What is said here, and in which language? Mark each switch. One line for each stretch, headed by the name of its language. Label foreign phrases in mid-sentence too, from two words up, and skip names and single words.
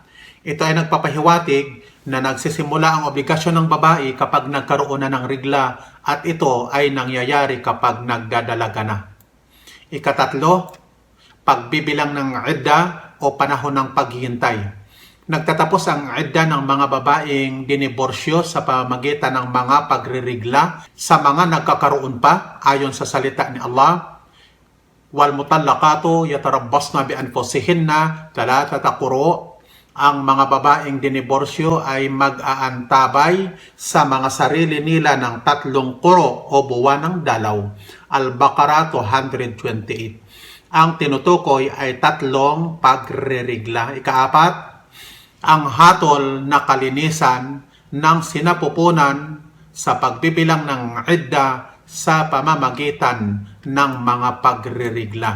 Filipino: Ito ay nagpapahiwatig na nagsisimula ang obligasyon ng babae kapag nagkaroon na ng rigla at ito ay nangyayari kapag nagdadalaga na. Ikatatlo, pagbibilang ng idda o panahon ng paghihintay. Nagtatapos ang idda ng mga babaeng diniborsyo sa pamamagitan ng mga pagririgla sa mga nagkakaroon pa ayon sa salita ni Allah,
Arabic: "والمطلقات يتربصن بأنفسهن ثلاثة قروء."
Filipino: Ang mga babaeng diniborsyo ay mag-aantabay sa mga sarili nila ng 3 kuro o buwan ng dalaw. Al-Baqarah 228. Ang tinutukoy ay 3 pagrerigla. Ikaapat, ang hatol na kalinisan ng sinapupunan sa pagbibilang ng idda sa pamamagitan ng mga pagrerigla.